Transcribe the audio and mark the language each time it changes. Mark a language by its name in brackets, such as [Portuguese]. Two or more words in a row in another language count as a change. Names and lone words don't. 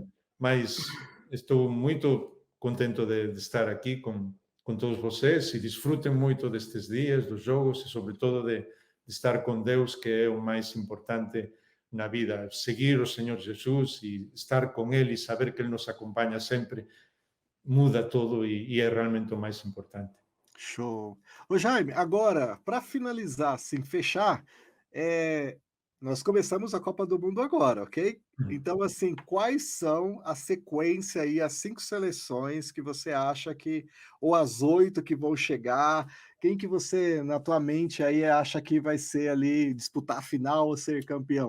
[Galician] Mas estou moito contento de estar aquí con todos vocês e disfruten moito destes días, dos jogos e, sobre todo, de estar con Deus, que é o máis importante na vida. Seguir o Señor Jesús e estar con Él e saber que Él nos acompaña sempre muda todo e é realmente o máis importante. [Portuguese] Show. Ô Jaime, agora, para finalizar, assim, fechar, eh, nós começamos a Copa do Mundo agora, ok? Uhum. Então, assim, quais são a sequência aí, as 5 seleções que você acha que ou as 8 que vão chegar, quem que você, na tua mente aí, acha que vai ser ali, disputar a final ou ser campeão?